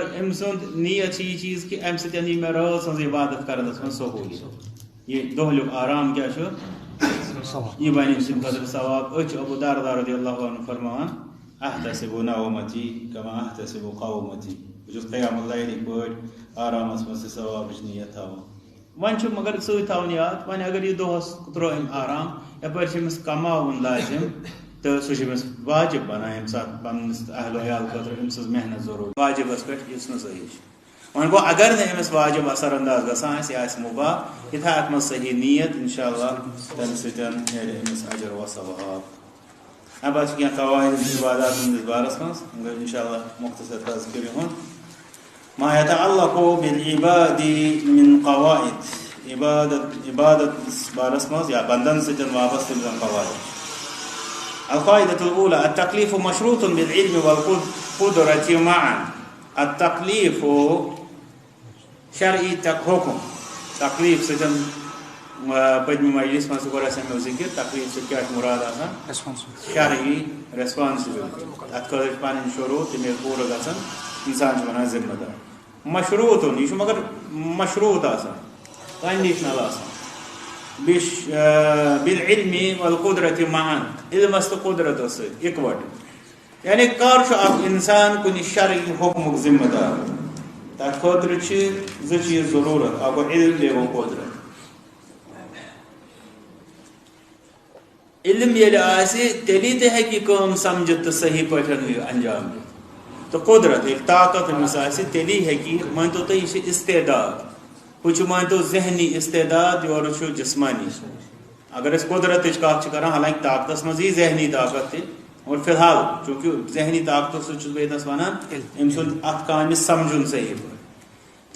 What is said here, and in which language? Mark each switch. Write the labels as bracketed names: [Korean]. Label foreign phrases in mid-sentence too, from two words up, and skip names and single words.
[Kashmiri] أمۍ سُنٛد نیت چھِ یہِ چیٖز کہِ امہِ سۭتۍ یی مےٚ رٲژ ہٕنٛز عبادت کرنس منٛز سہوٗلیت یہِ دۄہلیُک آرام کیٛاہ چھُ یہ بنہِ أمۍ سٕنٛدِ خٲطرٕ ثواب أسۍ چھِ ابو درداء رضی اللہ عنہ فرماوان [Arabic] احتسب نومتی کما احتسب قومتی [Kashmiri] بہٕ چھُس قیام اللیلٕکۍ پٲٹھۍ آرامس منٛز تہِ ثوابٕچ نیت تھاوان وۄنۍ چھُ مگر سۭتۍ تھاوُن یاد وۄنۍ اگر یہِ دۄہس ترٛوو أمۍ آرام یپٲرۍ چھِ أمِس کماوُن لازم تہٕ سُہ چھُ أمِس واجب بنان ییٚمہِ ساتہٕ پننِس اہل عیال خٲطرٕ أمۍ سٕنٛز محنت ضروٗرت واجبس پٮ۪ٹھ یُس نہٕ صحیح چھُ وۄنۍ گوٚو اگر نہٕ أمِس واجب اثر انداز گژھان آسہِ یہِ آسہِ مُباح یہِ تھایہِ اتھ منٛز صحیح نیت [Arabic] انشاء اللہ [Kashmiri] تمہِ سۭتۍ نیرِ أمِس اجر و ثواب امہِ پتہٕ چھِ کینٛہہ قواعد عبادات ہٕنٛدِس بارس منٛز [Arabic] انشاء اللہ [Kashmiri] مختصر تذکر یِہُنٛد [Arabic] ما يتعلق بالعباد من قواعد [Kashmiri] عبادت بارس منٛز یا بندن سۭتۍ وابستہٕ یِم زن قواعد [Arabic] القاعدة الأولى التكليف مشروط بالعلم والقدرة معا التكليف [Kashmiri] شرعی حکم تکلیف سۭتۍ پٔتمہِ مجلس منٛز تہِ کوٚر اَسہِ امیُک ذِکر تکلیف سۭتۍ کیٛاہ چھُ مُراد آسان شرعی ریسپانسبلٹی اتھ خٲطرٕ چھِ پنٕنۍ شروٗط تِم ییٚلہِ پوٗرٕ گژھن انسان چھُ بنان ذمہٕ دار مشروٗطُن یہِ چھُ مگر مشروٗط آسان کنڈِشنل آسان بیٚیہِ [Arabic] بالعلم والقدرة معا [Kashmiri] علمس تہٕ قدرتس سۭتۍ اِکوٹہٕ یعنی کر چھُ اکھ انسان کُنہِ شرعی حکمُک ذمہٕ دار تتھ خٲطرٕ چھِ زٕ چیٖز ضروٗرت اکھ گوٚو علم بیٚیہِ گوٚو قدرت علم ییٚلہِ آسہِ تیٚلی تہِ ہیٚکہِ یہِ کٲم سمجھِتھ تہٕ صحیح پٲٹھۍ یہِ انجام دِتھ تہٕ قدرت ییٚلہِ طاقت أمِس آسہِ تیٚلی ہیٚکہِ یہِ مٲنتو تُہۍ یہِ چھِ استعداد ہُہ چھُ مٲنتو ذہنی استعداد یورٕ چھُ جسمانی اگر أسۍ قدرتٕچ کتھ چھِ کران حالانکہِ طاقتس منٛز یی ذہنی طاقت تہِ اور فی الحال چوٗنکہِ ذہنی طاقتو سۭتۍ چھُس بہٕ ییٚتنس ونان أمۍ سُنٛد اتھ کامہِ سمجھُن صحیح پٲٹھۍ